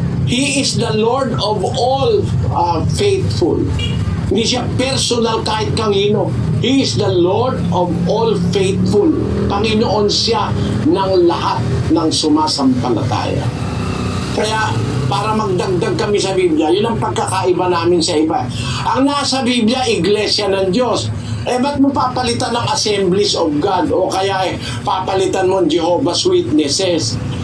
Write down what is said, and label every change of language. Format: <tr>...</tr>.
<en>He is the Lord of all faithful.</en> <tl>Hindi siya personal kahit kanino.</tl> <en>He is the Lord of all faithful.</en> <tl>Panginoon siya ng lahat ng sumasampalataya. Kaya, para magdagdag kami sa Biblia, yun ang pagkakaiba namin sa iba. Ang nasa Biblia, Iglesia ng Diyos. Ba't mo papalitan ng Assemblies of God? O kaya papalitan mo Jehovah's Witnesses?</tl>